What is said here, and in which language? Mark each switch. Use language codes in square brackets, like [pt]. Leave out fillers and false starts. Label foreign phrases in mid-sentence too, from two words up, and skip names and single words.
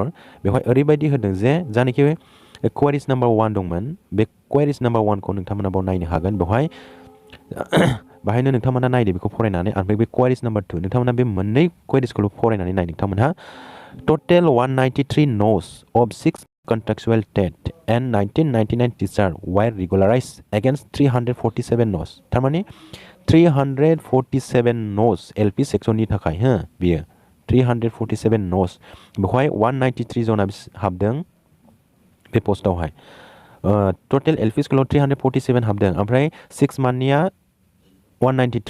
[brx] बेवहाय ओरैबायदि होदों जे जानाखि [en] queries number [brx] 1 दंमोन, बे [en] queries number [brx] 1खौ नोंथांमोना बाव नायनो हागोन। बेहायनो नोंथांमोना नायदो बेखौ फरायनानै। ओमफ्राय बे [en] queries number [brx] 2 नोंथांमोना बे मोननै क्वेरिजखौल' फरायनानै नाय। [en] नोंथांमोनहा total 193 nos of 6 contractual TET and 1999 teacher were regularized against 347 न'स। [brx] थारमाने 347 न'स LP सेक्सननि थाखाय बियो 347 न'स। बेवहाय 193 जना हाबदों बे पस्टआवहाय। टटेल LP स्कुलाव 347 हाबदों, ओमफ्राय 6 मान्थनिया 193।